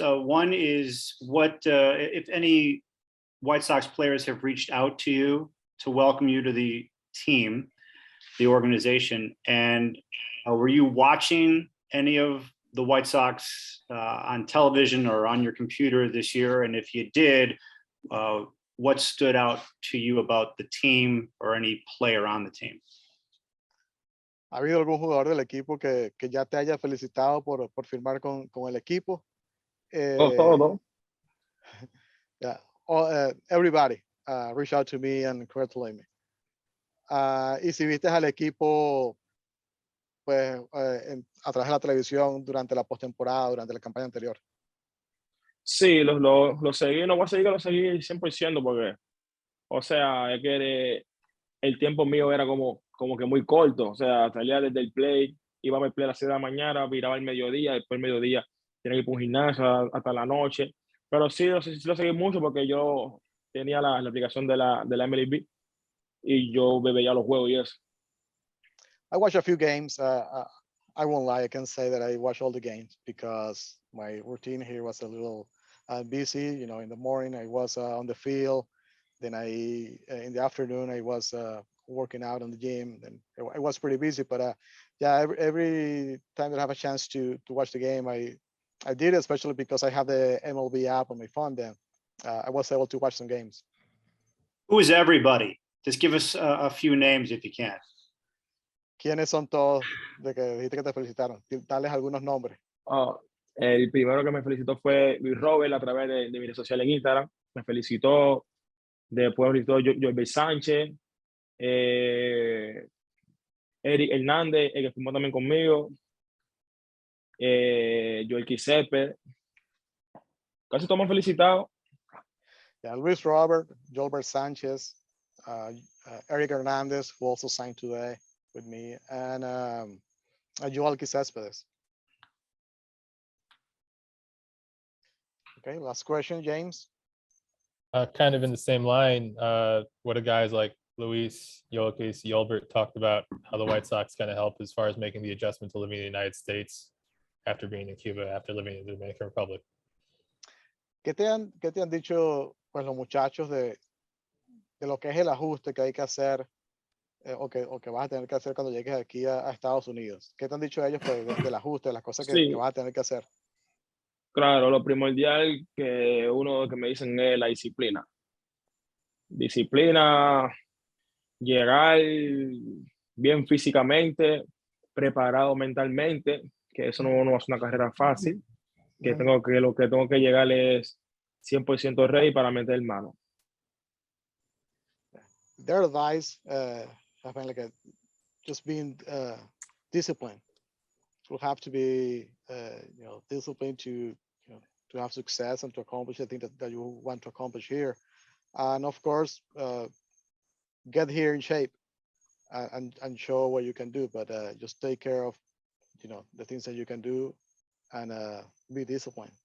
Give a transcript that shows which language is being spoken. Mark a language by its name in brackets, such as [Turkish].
[English] One is, what, if any, White Sox players have reached out to you to welcome you to the team, the organization, and were you watching any of the White Sox on television or on your computer this year? And if you did, what stood out to you about the team or any player on the team? [Spanish] ¿Ha habido algún jugador del equipo que ya te haya felicitado por firmar con el equipo? Todo. [English] Yeah, everybody reached out to me and congratulated me. [Spanish] Y si viste al equipo pues a través de la televisión durante la postemporada, durante la campaña anterior. Sí, lo seguí, no voy a seguir que lo seguí 100%, porque, o sea, es que el tiempo mío era como que muy corto, o sea, salía desde el play, iba a ver play a las 6 de la mañana, viraba el mediodía, después el mediodía tenía que ir por un gimnasio hasta la noche, pero sí lo seguí mucho, porque yo tenía la aplicación de la MLB y yo veía los juegos y eso. [English] I watched a few games. I won't lie, I can't say that I watched all the games, because my routine here was a little busy. In the morning I was on the field, then in the afternoon I was working out on the gym, and I was pretty busy. But yeah, every time that I have a chance to watch the game, I did, especially because I have the MLB app on my phone. Then I was able to watch some games. Who is everybody? Just give us a few names if you can. [Spanish] ¿Quiénes son todos de que dijiste que te felicitaron? Dales algunos nombres. El primero que me felicitó fue Luis Robert a través de mi red social en Instagram. Me felicitó. Después me felicitó Jorge Sánchez, Erick Hernández, el que firmó también conmigo, Joel Quisepe. Casi todos me han felicitado. [English] Yeah, Luis Robert, Gilbert Sanchez, Erick Hernández, who also signed today with me, and Joel Quisepe. Okay, last question, James. Kind of in the same line, what do guys like Luis, Yoelkis, Yolbert talked about how the White Sox kind of help as far as making the adjustment to living in the United States after being in Cuba, after living in the Dominican Republic? [Spanish] ¿Qué te han dicho pues los muchachos de lo que es el ajuste que hay que hacer o que vas a tener que hacer cuando llegues aquí a Estados Unidos? ¿Qué te han dicho ellos pues, del ajuste, de las cosas que Sí, vas a tener que hacer? claro, lo primordial que me dicen es la disciplina. Disciplina, llegar bien físicamente, preparado mentalmente, que eso no es una carrera fácil, que lo que tengo que llegar es 100% ready para meter mano. [English] Their advice have been like just being disciplined. You have to be disciplined to to have success and to accomplish the thing that you want to accomplish here. And of course, get here in shape and show what you can do, but just take care of the things that you can do and be disciplined.